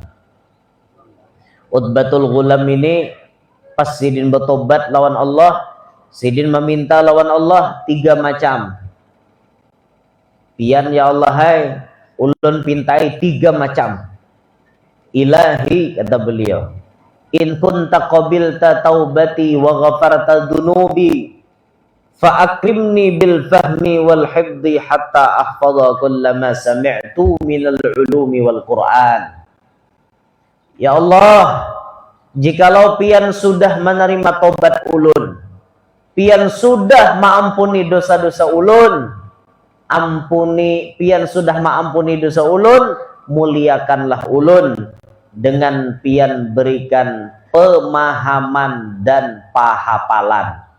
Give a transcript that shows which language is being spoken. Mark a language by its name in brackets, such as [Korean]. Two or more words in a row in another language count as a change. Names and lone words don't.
[Banjar] Utbatul Ghulam ini pas Sidin bertobat lawan Allah, Sidin meminta lawan Allah 3 macam. Pian [Arabic] يا الله [Banjar] hai, ulun pintai 3 macam. [Indonesian] Ilahi, kata beliau, [Arabic] إن كنت قبلت توبتي وغفرت ذنوبي فأكرمني بالفهم والحفظ حتى أحفظ كلما سمعت من العلوم والقرآن. يا الله, [Banjar] jikalau pian sudah menerima tobat ulun, pian sudah maampuni dosa-dosa ulun, pian sudah maampuni dosa ulun, muliakanlah ulun dengan pian berikan pemahaman dan pahafalan.